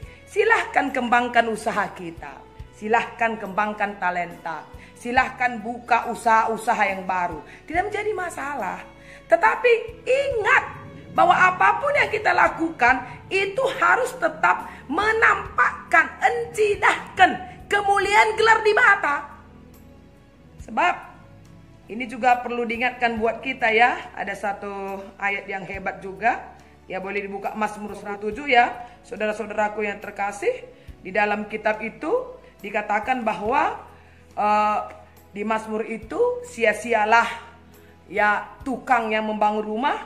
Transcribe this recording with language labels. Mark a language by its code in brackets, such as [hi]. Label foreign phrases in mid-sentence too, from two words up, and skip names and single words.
[id] Silahkan kembangkan usaha kita. Silahkan kembangkan talenta. Silahkan buka usaha-usaha yang baru. Tidak menjadi masalah. Tetapi ingat bahwa apapun yang kita lakukan itu harus tetap menampakkan, encidahkan kemuliaan gelar di mata. Sebab ini juga perlu diingatkan buat kita ya. Ada satu ayat yang hebat juga. Ya boleh dibuka Mazmur 107 ya. Saudara-saudaraku yang terkasih. Di dalam kitab itu dikatakan bahwa di Mazmur itu sia-sialah ya tukang yang membangun rumah.